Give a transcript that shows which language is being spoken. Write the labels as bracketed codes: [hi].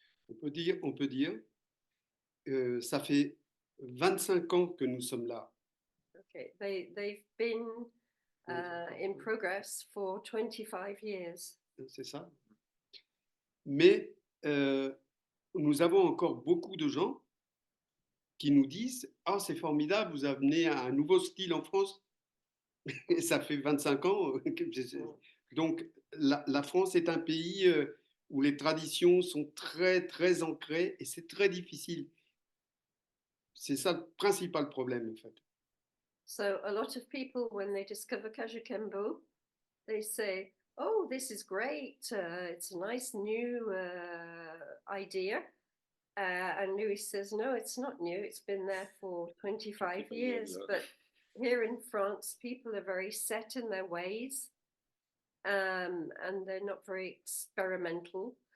[fr] On peut dire, ça fait 25 ans que nous sommes là. [en] Okay, they've been in progress for 25 years. [fr] C'est ça. Mais nous avons encore beaucoup de gens qui nous disent « Ah, c'est formidable, vous amenez un nouveau style en France. » Et ça fait 25 ans. Donc, la France est un pays où les traditions sont très, très ancrées et c'est très difficile. C'est ça le principal problème, en fait. [en] So a lot of people, when they discover Kajukenbo, they say, oh, this is great. It's a nice new idea. And Luiz says, no, it's not new. It's been there for 25 years. But here in France, people are very set in their ways, and they're not very experimental.